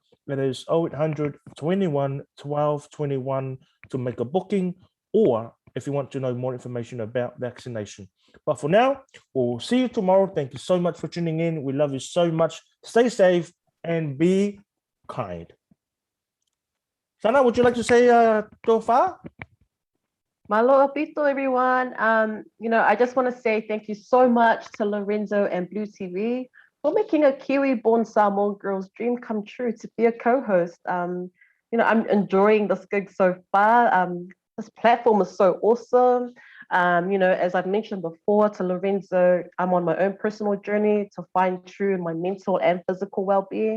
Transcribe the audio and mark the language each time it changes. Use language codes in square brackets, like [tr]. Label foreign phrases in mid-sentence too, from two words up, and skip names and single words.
[en] That is 0800 21 12 21 to make a booking, or if you want to know more information about vaccination. But for now, we'll see you tomorrow. Thank you so much for tuning in. We love you so much. Stay safe and be kind. Sana, would you like to say tofa? [to] Malo apito, [en] everyone. I just want to say thank you so much to Lorenzo and BLU TV for making a Kiwi-born Samoan girl's dream come true to be a co-host. I'm enjoying this gig so far. This platform is so awesome. As I've mentioned before to Lorenzo, I'm on my own personal journey to find true in my mental and physical well-being.